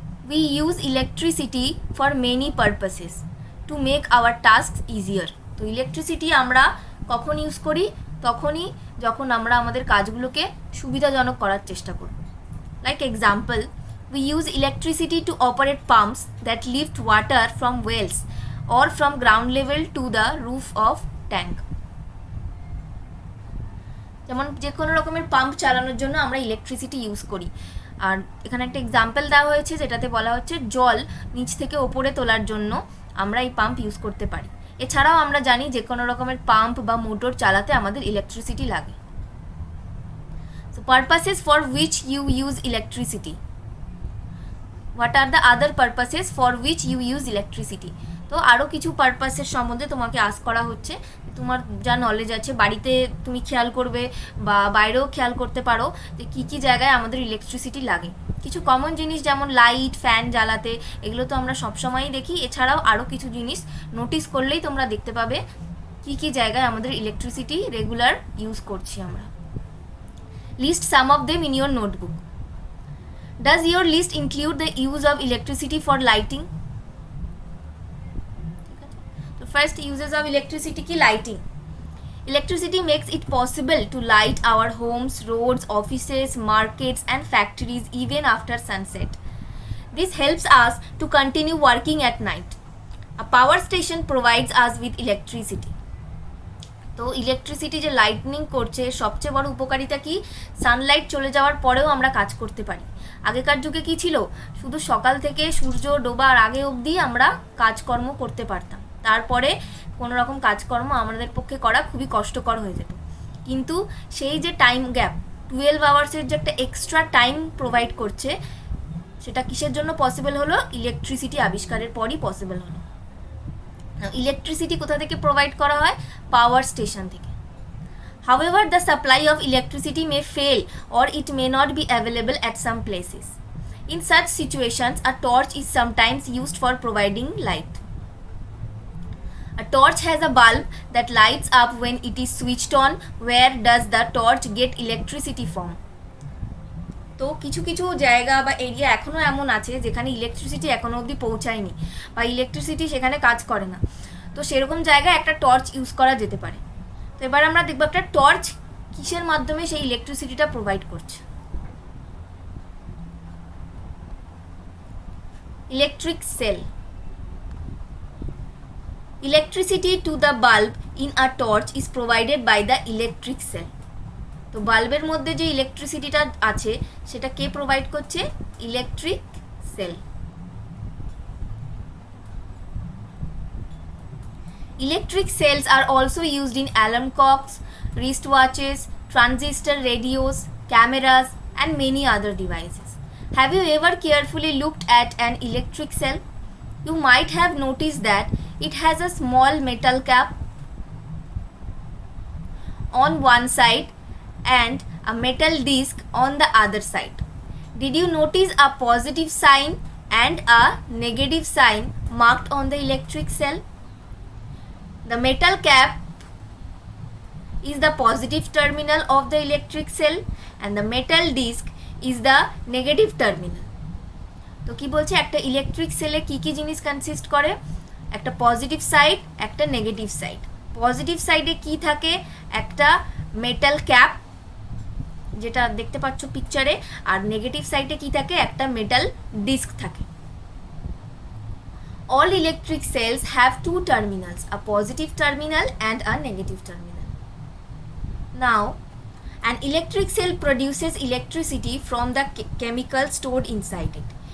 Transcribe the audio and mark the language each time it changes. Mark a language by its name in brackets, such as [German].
[English] We use electricity for many purposes to make our tasks easier. [Bangla] তো electricity আমরা কখন use করি? তখনই যখন আমরা আমাদের কাজগুলোকে সুবিধাজনক করার চেষ্টা করব। Like example, [English] we use electricity to operate pumps that lift water from wells or from ground level to the roof of tank. [Bangla] যেমন যে কোনো রকমের পাম্প চালানোর জন্য আমরা ইলেকট্রিসিটি ইউজ করি। আর এখানে একটা এক্সাম্পল দেওয়া হয়েছে যেটাতে বলা হচ্ছে জল নিচ থেকে ওপরে তোলার জন্য আমরা এই পাম্প ইউজ করতে পারি। এছাড়াও আমরা জানি যে কোনো রকমের পাম্প বা মোটর চালাতে আমাদের ইলেকট্রিসিটি লাগে। [English] So purposes for which you use electricity. What are the other purposes for which you use electricity. [Bangla] তো আরও কিছু পারপাসের সম্বন্ধে তোমাকে আস্ক করা হচ্ছে। তোমার যা নলেজ আছে বাড়িতে তুমি খেয়াল করবে বা বাইরেও খেয়াল করতে পারো যে কী কী জায়গায় আমাদের ইলেকট্রিসিটি লাগে। কিছু কমন জিনিস যেমন লাইট, ফ্যান জ্বালাতে, এগুলো তো আমরা সবসময়ই দেখি। এছাড়াও আরও কিছু জিনিস নোটিস করলেই তোমরা দেখতে পাবে কী কী জায়গায় আমাদের ইলেকট্রিসিটি রেগুলার ইউজ করছি আমরা। [English] List some of them in your notebook. Does your list include the use of electricity for lighting? First, uses of electricity ki lighting. Electricity makes it possible to light our homes, roads, offices, markets and factories even after sunset. This helps us to continue working at night. A power station provides us with electricity. [Bangla] তো electricity যে lightning করছে সবচেয়ে বড় উপকারিতা কি? Sunlight চলে যাওয়ার পরেও আমরা কাজ করতে পারি। আগেকার যুগে কি ছিল? শুধু সকাল থেকে সূর্য ডোবার আগে অবধি আমরা কাজকর্ম করতে পারতাম, তারপরে কোনো রকম কাজকর্ম আমাদের পক্ষে করা খুবই কষ্টকর হয়ে যেত। কিন্তু সেই যে টাইম গ্যাপ 12 আওয়ার্সের যে একটা এক্সট্রা টাইম প্রোভাইড করছে, সেটা কিসের জন্য পসিবল হলো? ইলেকট্রিসিটি আবিষ্কারের পরই পসিবল হলো। ইলেকট্রিসিটি কোথা থেকে প্রোভাইড করা হয়? পাওয়ার স্টেশন থেকে। [English] However, the supply of electricity may fail or it may not be available at some places. In such situations, a torch is sometimes used for providing light. A torch has a bulb that lights up when it is switched on. Where does the torch get electricity from? [Bangla] তো কিছু কিছু জায়গা বা area এখনও এমন আছে যেখানে electricity এখনও অবধি পৌঁছায়নি বা ইলেকট্রিসিটি সেখানে কাজ করে না। তো সেরকম জায়গায় একটা টর্চ ইউজ করা যেতে পারে। তো এবার আমরা দেখব একটা টর্চ কিসের মাধ্যমে সেই ইলেকট্রিসিটিটা প্রোভাইড করছে। Electric sell. [English] Electricity to the bulb in a torch is provided by the electric cell. [Bangla] তো বাল্বের মধ্যে যে ইলেকট্রিসিটিটা আছে সেটা কে প্রোভাইড করছে? Electric sell. [English] Electric cells are also used in alarm clocks, wristwatches, transistor radios, cameras and many other devices. Have you ever carefully looked at an electric cell? You might have noticed that it has a small metal cap on one side and a metal disc on the other side. Did you notice a positive sign and a negative sign marked on the electric cell? The metal cap is the positive terminal of the electric cell and the metal disc is the negative terminal. [Bangla] তো কি বলছে? একটা electric সেলে কি কি জিনিস consist করে? একটা পজিটিভ সাইড, একটা নেগেটিভ সাইড। পজিটিভ সাইডে কি থাকে? একটা মেটাল ক্যাপ যেটা দেখতে পাচ্ছ পিকচারে, আর নেগেটিভ সাইডে কি থাকে? একটা মেটাল ডিস্ক থাকে। [English] All electric cells have two terminals, a positive terminal and a negative terminal. Now, an electric cell produces electricity from the chemical stored inside it.